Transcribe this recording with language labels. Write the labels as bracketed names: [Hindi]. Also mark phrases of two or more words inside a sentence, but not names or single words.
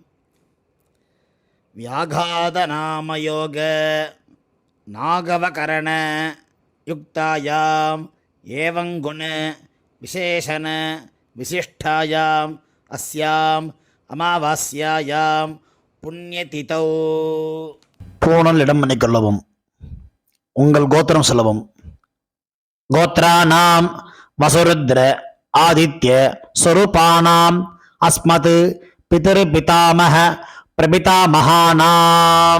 [Sanskrit] व्याघात नाम योग नागवकरण युक्तायां एवं गुण विशेषण विशिष्टायाम् अस्याम् अमावास्यायां पुण्यतिथौ. [Tamil] பூணல் இடம் பண்ணிக்கொள்ளவும். உங்கள் கோத்திரம் சொல்லவும். [Sanskrit] गोत्राणाम् वसुरुद्र आदित्य स्वरूपाणाम् अस्मत् पितर् पितामह प्रपितामहानाम्.